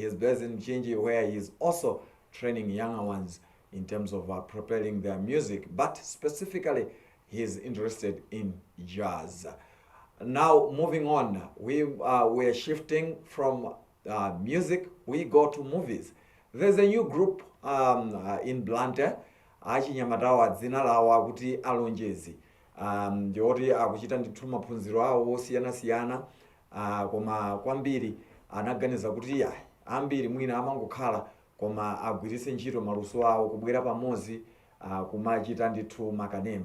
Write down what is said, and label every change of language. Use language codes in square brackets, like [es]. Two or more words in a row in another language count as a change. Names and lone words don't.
[en] He's based in Chinji, where he's also training younger ones in terms of propelling their music, but specifically he's interested in jazz. Now, moving on, we're shifting from music, we go to movies. There's a new group in Blantyre, [ny] achinyamatawa dzina lawo kuti Alonjezi. Ndioti akuchita ndithu maphunziro awo osiyana-siyana, koma kwambiri anaganiza kuti ambiri mwina amangokhala koma agwiritse ntchito maluso awo kubwera pamodzi kumachita ndithu makanema.